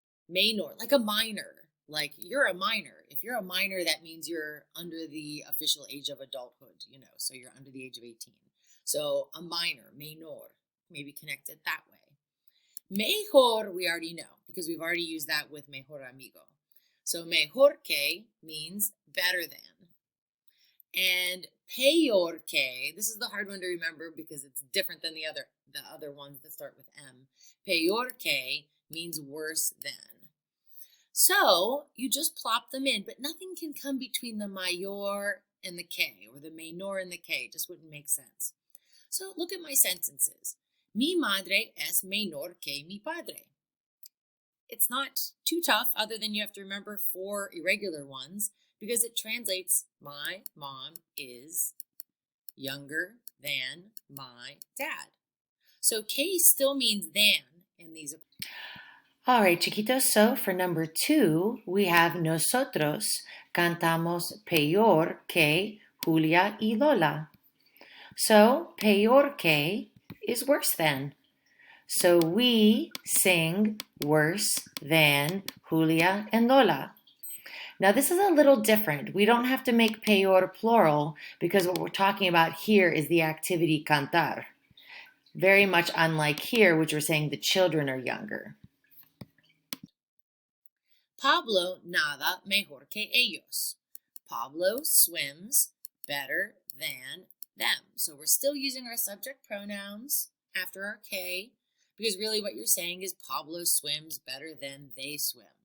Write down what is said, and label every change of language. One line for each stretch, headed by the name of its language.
English: Menor, like a minor, like you're a minor. If you're a minor, that means you're under the official age of adulthood, so you're under the age of 18. So a minor, menor, maybe connect it that way. Mejor, we already know because we've already used that with mejor amigo. So mejor que means better than. And peor que, this is the hard one to remember because it's different than the other ones that start with M. Peor que means worse than. So you just plop them in, but nothing can come between the mayor and the que, or the menor and the que. It just wouldn't make sense. So look at my sentences.
Spanish: Mi madre es menor que mi padre.
English: It's not too tough other than you have to remember 4 irregular ones because it translates my mom is younger than my dad. So que still means than in these. All right, chiquitos, so for number 2, we have
Spanish: nosotros cantamos peor que Julia y Lola.
English: So peor que is worse than. So we sing worse than Julia and Lola. Now this is a little different. We don't have to make peor plural because what we're talking about here is the activity cantar. Very much unlike here, which we're saying the children are younger.
Spanish: Pablo nada mejor que ellos.
English: Pablo swims better than them. So we're still using our subject pronouns after our K, because really what you're saying is Pablo swims better than they swim.